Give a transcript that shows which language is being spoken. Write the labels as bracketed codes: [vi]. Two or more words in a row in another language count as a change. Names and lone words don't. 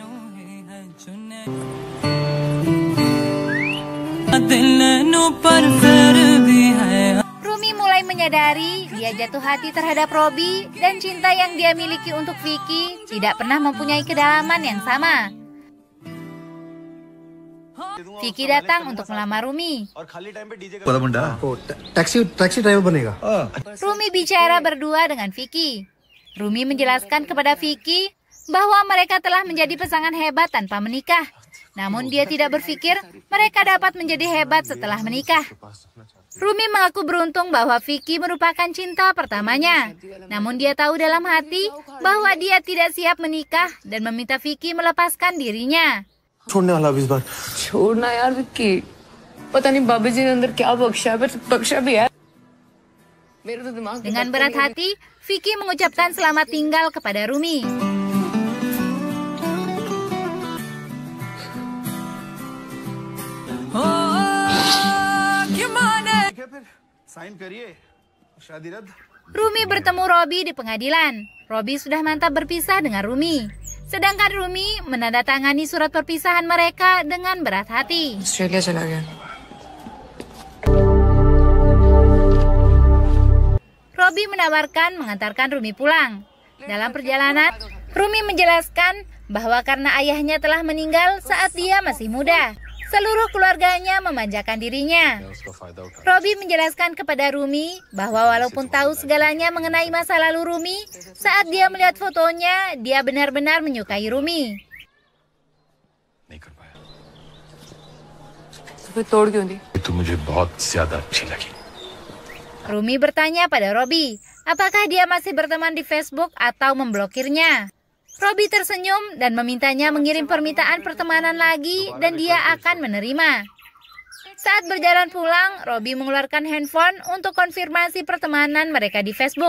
[id] Rumi mulai menyadari dia jatuh hati terhadap Robi dan cinta yang dia miliki untuk Vicky tidak pernah mempunyai kedalaman yang sama. Vicky datang untuk melamar Rumi. [hi] टैक्सी ड्राइवर बनेगा। [id] Rumi bicara berdua dengan Vicky. Rumi menjelaskan kepada Vicky bahwa mereka telah menjadi pasangan hebat tanpa menikah. Namun dia tidak berpikir mereka dapat menjadi hebat setelah menikah. Rumi mengaku beruntung bahwa Vicky merupakan cinta pertamanya. Namun dia tahu dalam hati bahwa dia tidak siap menikah dan meminta Vicky melepaskan dirinya. [hi] छोड़ने वाला इस बार। छोड़ना यार विक्की, पता नहीं बाबा जी ने अंदर क्या बख्शा है, पर बख्शा भी है। मेरे तो दिमाग [id] Dengan berat hati, Vicky mengucapkan selamat tinggal kepada Rumi. [hi] साइन करिए शादी रद्द। [id] Rumi bertemu Robi di pengadilan. Robi sudah mantap berpisah dengan Rumi. Sedangkan Rumi menandatangani surat perpisahan mereka dengan berat hati. [hi] ऑस्ट्रेलिया चला गया। [id] Robi menawarkan mengantarkan Rumi pulang. Dalam perjalanan, Rumi menjelaskan bahwa karena ayahnya telah meninggal saat dia masih muda, seluruh keluarganya memanjakan dirinya. Robi menjelaskan kepada Rumi bahwa walaupun tahu segalanya mengenai masa lalu Rumi, saat dia melihat fotonya, dia benar-benar menyukai Rumi. [hi] नहीं कर पाया। तो फिर तोड़ क्यों दी? तो मुझे बहुत ज्यादा अच्छी लगी। [id] Rumi bertanya pada Robi, apakah dia masih berteman di Facebook atau memblokirnya. Robi tersenyum dan memintanya mengirim permintaan pertemanan lagi dan dia akan menerima. Saat berjalan pulang, Robi mengeluarkan handphone untuk konfirmasi pertemanan mereka di Facebook.